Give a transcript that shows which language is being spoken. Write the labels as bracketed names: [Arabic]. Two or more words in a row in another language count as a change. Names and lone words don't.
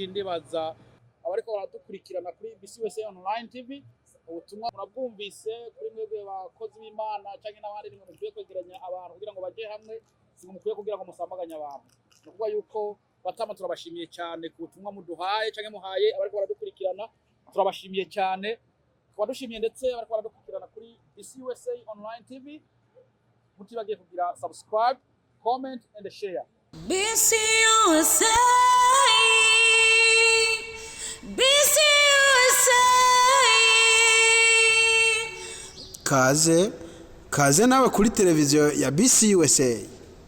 [Rundi] Ndibaza abariko baradukurikirana kuri BCUSA Online TV ubutumwa murabwumvise kuri mwebwe bakozi b'Imana canke n'abandi nimwe mukwiye kwegeranya abantu kugira ngo baje hamwe, mukwiye kugira ngo musambaganye abantu. Nukuvuga yuko Batama turabashimiye cyane ku butumwa muduhaye canke muhaye abariko baradukurikirana, turabashimiye cyane. Twadushimiye ndetse abariko baradukurikirana kuri BCUSA Online TV, mutibagiye kugira subscribe, [English] comment and share. [Rundi] BCUSA, BCUSA. Kaze nawe kuri televiziyo ya BCUSA.